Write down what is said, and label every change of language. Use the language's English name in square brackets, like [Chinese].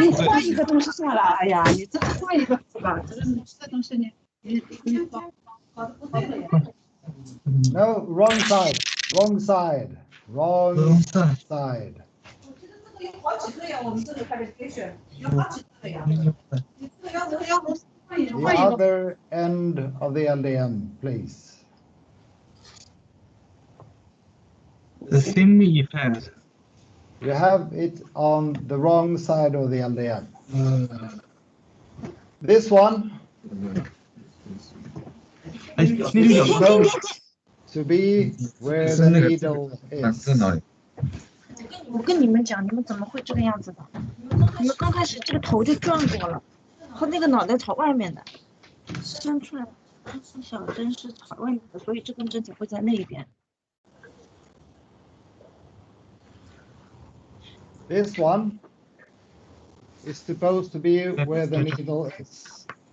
[Chinese] 换一个东西算了，哎呀，你这个换一个是吧？这东西你搞得不对的呀。 [English] No, wrong side. Wrong side. Wrong side. [Chinese] 我觉得这个有好几个呀，我们这个 qualification 有好几个呀。你这个要换一 [English] The [Chinese] 个。 [English] other end of the LDM, please. The same effect. You have it on the wrong side of the LDM. This one supposed to be where the needle is. [Chinese] 我跟你们讲，你们怎么会这个样子的？你们刚开始这个头就转过了，和那个脑袋朝外面的，伸出来，小针是朝外面的，所以这根针才会在那一边。 [English] This one is supposed to be where the needle is.